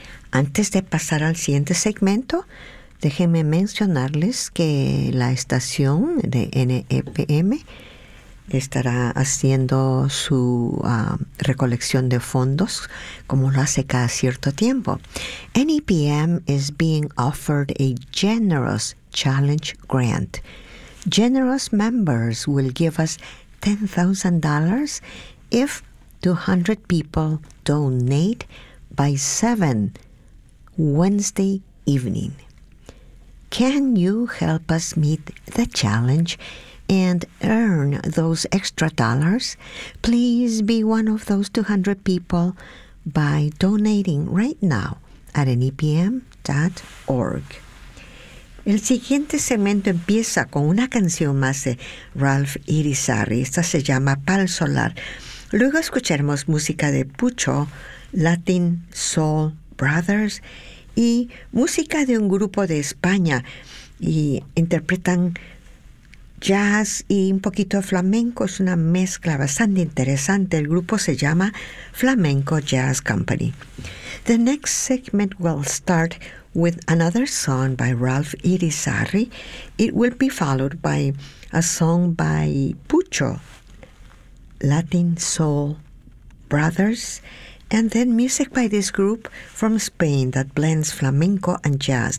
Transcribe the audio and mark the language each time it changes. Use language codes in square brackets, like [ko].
[es] Antes de pasar al siguiente segmento, déjenme mencionarles que la estación de NEPM estará haciendo su recolección de fondos, como lo hace cada cierto tiempo. [en] NEPM is being offered a generous challenge grant. Generous members will give us $10,000 if 200 people donate by 7 Wednesday evening. Can you help us meet the challenge and earn those extra dollars? Please be one of those 200 people by donating right now at nepm.org. [es] El siguiente segmento empieza con una canción más de Ralph Irizarry. Esta se llama Pal Solar. Luego escucharemos música de Pucho, Latin Soul Brothers, y música de un grupo de España. Y interpretan jazz y un poquito de flamenco. Es una mezcla bastante interesante. El grupo se llama Flamenco Jazz Company. [en] The next segment will start with another song by Ralph Irizarry. It will be followed by a song by Pucho, Latin Soul Brothers, and then music by this group from Spain that blends flamenco and jazz.